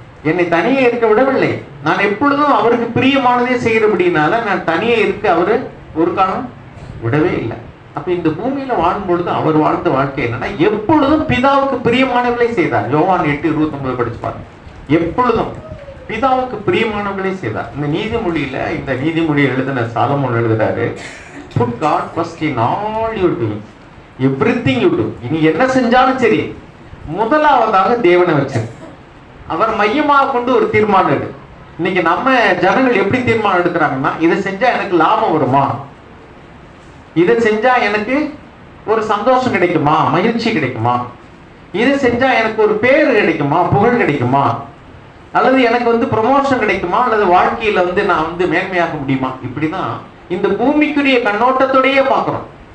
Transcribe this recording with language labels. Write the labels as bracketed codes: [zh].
[ta] என்னை தனியே இருக்க விடவில்லை. நான் எப்பொழுதும் அவருக்கு பிரியமானதே செய்கிறபடினால நான் தனியே இருக்க அவரு ஒரு காலம் விடவே இல்லை. அப்ப இந்த பூமியில வாழும் பொழுது அவர் வாழ்ந்த வாழ்க்கை என்னன்னா, எப்பொழுதும் பிதாவுக்கு பிரியமானவர்களே செய்தார். யோவான் 8:29 படிச்சு பாருங்க. எப்பொழுதும் பிதாவுக்கு பிரியமானவர்களே செய்தார். இந்த நீதிமொழியில, இந்த நீதிமொழியை எழுதின சாலமோன் எழுதுறாரு, [en] put God first in all you do, everything you do. [ta] இனி என்ன செஞ்சாலும் சரி, முதலாவதாக தேவனை வச்சு அவர் மையமாக கொண்டு ஒரு தீர்மானம் எடு. இன்னைக்கு நம்ம ஜனங்கள் எப்படி தீர்மானம் எடுக்கிறாங்கன்னா, இதை செஞ்சா எனக்கு லாபம் வருமா, இதை செஞ்சா எனக்கு ஒரு சந்தோஷம் கிடைக்குமா, மகிழ்ச்சி கிடைக்குமா, இதை செஞ்சா எனக்கு ஒரு பேர் கிடைக்குமா, புகழ் கிடைக்குமா, அல்லது எனக்கு வந்து ப்ரமோஷன் கிடைக்குமா, அல்லது வாழ்க்கையில வந்து நான் வந்து மேன்மையாக முடியுமா, இப்படிதான் இந்த பூமிக்குரிய கண்ணோட்டத்தோடையே பார்க்கிறோம்.